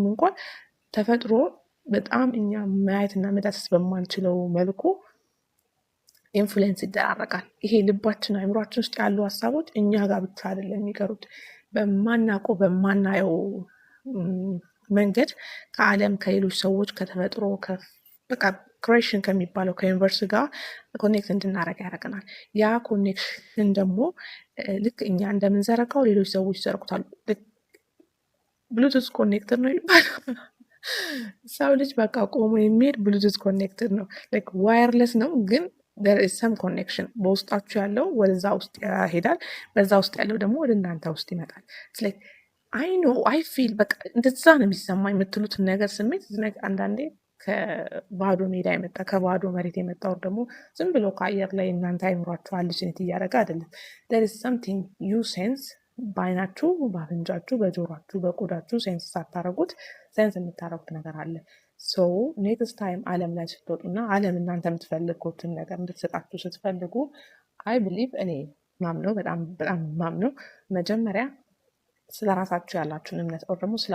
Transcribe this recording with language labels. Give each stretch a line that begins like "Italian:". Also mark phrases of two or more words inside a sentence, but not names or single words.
Amharic: እንኳን ተፈጥሮ በጣም እኛ ማየትና መዳሰስ በማንችለው መልኩ ኢንፍሉዌንስ ይደራረጋል። ይሄ ልባችን አእምሯችን ውስጥ ያሉ ሀሳቦች እኛ ጋር ብቻ አይደለም የሚቀሩት፣ በማናውቀው በማናየው መንገድ ከዓለም ከሌሎች ሰዎች ከተፈጥሮ በቃ ክሬሽን ከሚባለው ከዩኒቨርስ ጋር ኮኔክት እንድናደርግ ያደርገናል። ያ ኮኔክሽን ደግሞ ልክ እኛ እንደምንዘረጋው ሌሎች ሰዎች ይዘርጉታል። ብሉቱዝ ኮኔክተር ነው ይባላል። ሰው ልጅ በቃ ቆሞ የሚሄድ ብሉቱዝ ኮኔክተር ነው። ዋየርለስ ነው ግን
English: there is some connection
Amharic: በውስጣችሁ ያለው ወደዛ ውስጥ ይሄዳል፣ በዛ ውስጥ ያለው ደግሞ ወደ እናንተ ውስጥ ይመጣል።
English: I know I feel
Amharic: በቃ እንደዛ ነው የሚሰማኝ የምትሉትን ነገር ስሜት አንዳንዴ ከባዶ ሜዳ የመጣ ከባዶ መሬት የመጣ ወር ደግሞ ዝም ብሎ ከአየር ላይ እናንተ አይምሯችሁ ሃሉሲኔት እያደረገ አይደለም።
English: there is something you sense
Amharic: በአይናችሁ፣ በአፍንጫችሁ፣ በጆሯችሁ፣ በቆዳችሁ ሴንስ ሳታረጉት ሴንስ የምታረጉት ነገር አለ። ሶ
English: next time
Amharic: ዓለም ላይ ስትወጡና ዓለም እናንተ የምትፈልጉትን ነገር እንድትሰጣችሁ ስትፈልጉ
English: I believe
Amharic: እኔ ማምነው በጣም ማምነው መጀመሪያ ስለ ራሳችሁ ያላችሁን እምነት ወር ደግሞ ስለ